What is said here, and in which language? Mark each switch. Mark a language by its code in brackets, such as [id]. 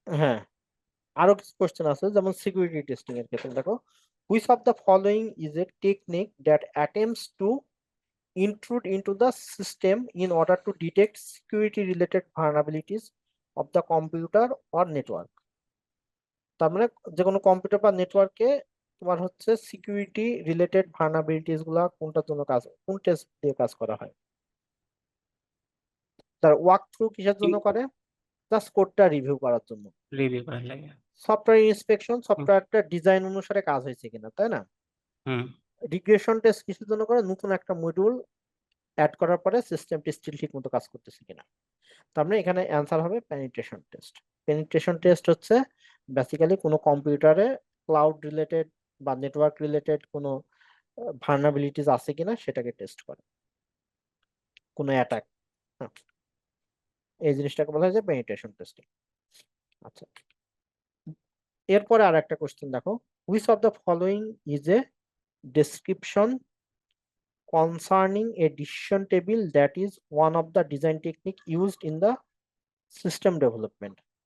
[bn] হ্যাঁ, আরো কিছু কোশ্চেন আছে, যেমন সিকিউরিটি টেস্টিং এর ক্ষেত্রে দেখো, [en] which of the following is a technique that attempts to intrude into the system in order to detect security related vulnerabilities of the computer or network? [bn] তার মানে যে কোনো কম্পিউটার বা নেটওয়ার্কে তোমার হচ্ছে সিকিউরিটি রিলেটেড ভালনারেবিলিটিস গুলা কোনটার জন্য কাজ, কোন টেস্ট দিয়ে কাজ করা হয়? তার ওয়াক থ্রু কিসের জন্য করে? জাস্ট কোডটা রিভিউ করার জন্য। রিভিউ করার লাগে। সফটওয়্যার ইন্সপেকশন, হুম সফটওয়্যারটা ডিজাইন অনুসারে কাজ হয়েছে কিনা, তাই না? হুম রিগ্রেশন টেস্ট কিসের জন্য করে? নতুন একটা মডিউল অ্যাড করার পরে সিস্টেমটি স্টিল ঠিক মতো কাজ করতেছে কিনা। তার মানে এখানে অ্যান্সার হবে পেনিট্রেশন টেস্ট। পেনিট্রেশন টেস্ট হচ্ছে বেসিক্যালি কোনো কম্পিউটারে ক্লাউড রিলেটেড বা নেটওয়ার্ক রিলেটেড কোনো ভালনারেবিলিটিস আছে কিনা সেটাকে টেস্ট করে, কোনো অ্যাটাক। এই জিনিসটাকে বলা হয় যে পেনিট্রেশন টেস্টিং। আচ্ছা, এরপরে আর একটা কোশ্চেন দেখো, [en] Which of the following is a description concerning a decision table that is one of the design technique used in the system development?